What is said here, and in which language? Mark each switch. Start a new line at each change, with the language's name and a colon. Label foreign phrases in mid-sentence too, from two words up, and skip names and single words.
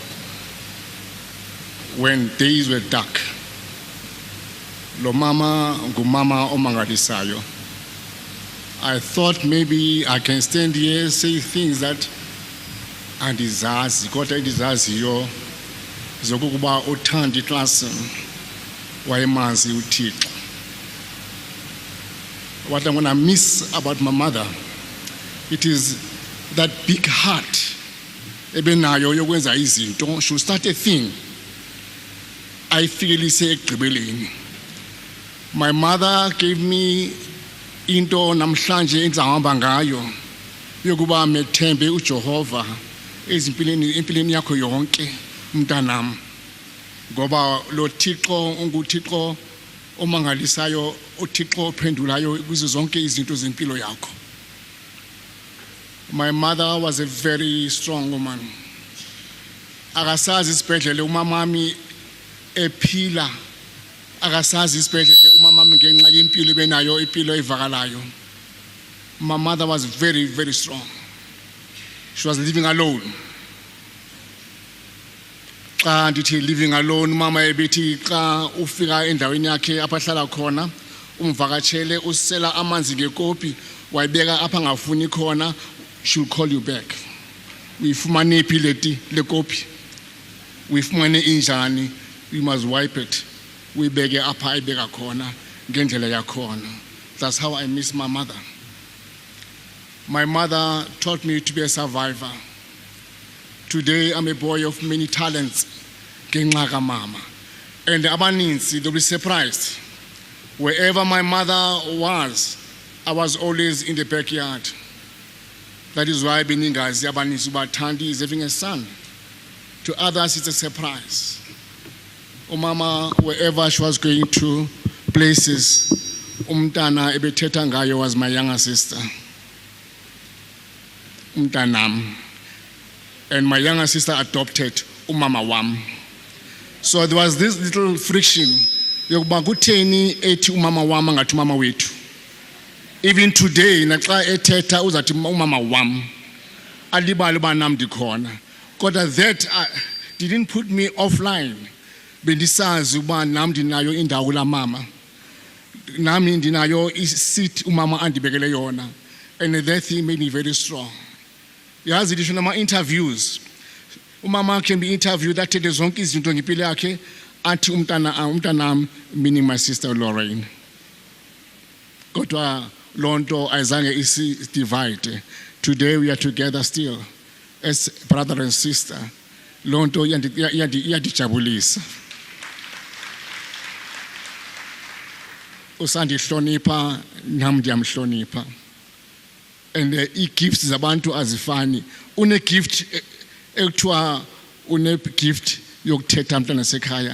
English: when days were dark.
Xhosa: Lo mama ngumama omangalisayo.
English: I thought maybe I can stand here, say things that
Xhosa: andizazi, kodwa endizaziyo zokuba uThandi Klaasen wayemazi uThixo.
English: What I'm going to miss about my mother, it is that big heart
Xhosa: ebenayo yokwenza izinto.
English: She start a thing
Xhosa: ayifikelise ekugqibeleni.
English: My mother gave me
Xhosa: into namhlanje engizahamba ngayo yokuba methembe uJehova empilweni yakho yonke mntanami, ngoba lo Thixo unguThixo omangalisayo, uThixo ophendulayo kuzo zonke izinto zempilo yakho.
English: My mother was a very strong woman.
Xhosa: Akasazi isibhedlele umamami ephila, akasazi isibhedlele umamami ngenxa yempilo benayo, impilo evakalayo.
English: My mother was very, very strong. She was living alone.
Xhosa: Xa ndithi
English: living alone,
Xhosa: mama ebethi xa ufika endaweni yakhe apha hlala khona umvakatshele usela amanzi ngekopi wayibeka apha ngafuni khona,
English: she'll call you back.
Xhosa: Uyifumane phi leti le kopi? Uyifumane injani?
English: You must wipe it.
Xhosa: Uyibeke apha ayibeka khona ngendlela yakhona.
English: That's how I miss my mother. My mother taught me to be a survivor. Today I'm a boy of many talents.
Xhosa: Ngenxa kamama. And abaninzi,
English: they'll be surprised. Wherever my mother was, I was always in the backyard. That is why
Xhosa: beningazi abaninzi uba
English: Thandi is having a son. To others it's a surprise. Umama, wherever she was going to, places,
Xhosa: umntana ebethetha ngayo
English: was my younger sister. Umntanam. And my younger sister adopted
Xhosa: umama wam.
English: So there was this little friction.
Xhosa: Yokuba kutheni ethi umama wam ngathi umama wethu.
English: Even today,
Xhosa: naxa ethetha uzathi umama wam. Alibali uba nam ndikhona.
English: Kodwa that didn't put me offline.
Xhosa: Bendisazi uba nam ndinayo indawo la mama. Nami ndinayo iseat umama andibekele yona.
English: And that thing made me very strong.
Xhosa: Yazi ndisho nama interviews. Umama
English: can be interviewed that the
Xhosa: zonke izinto ngempilo yakhe athi umntanam,
English: meaning my sister Lorraine.
Xhosa: Kodwa loo nto ayizange isi-divide.
English: Today we are together still as brother and sister.
Xhosa: Loo nto iyandijabulisa. Usandihlonipha, nam ndiyamhlonipha. And ii-gifts zabantu azifani. Une-gift ekuthiwa une-gift yokuthetha mntana sekhaya.